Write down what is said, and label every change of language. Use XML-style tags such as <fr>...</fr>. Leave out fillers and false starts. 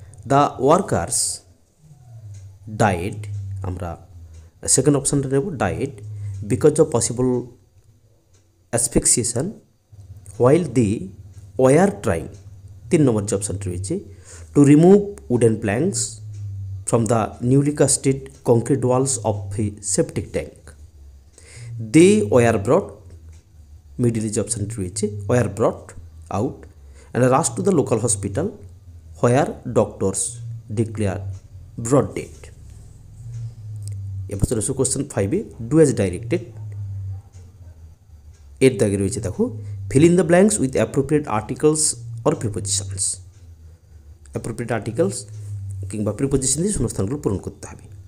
<en>the workers died,</en> <bn>আমরা second অপশানটা নেব,</bn> <en>Died because of possible asphyxiation while they were trying. 3 নম্বর যে অপশানটি রয়েছে, to remove wooden planks from the newly casted concrete walls of a septic tank. They were brought,</en> <bn>মিডিলে যে অপশানটি রয়েছে,</bn> <en>Were brought out and rushed to the local hospital where doctors declared broad dead.</en> <bn>এবার চলে আসো কোশ্চেন 5-এ,</bn> <en>Do as directed.</en> <bn>এর দাগে রয়েছে দেখো,</bn> <en>Fill in the blanks with appropriate articles or prepositions.</en> <bn>Appropriate articles কিংবা প্রিপোজিশন দিয়ে শূন্যস্থানগুলো পূরণ করতে হবে।</bn>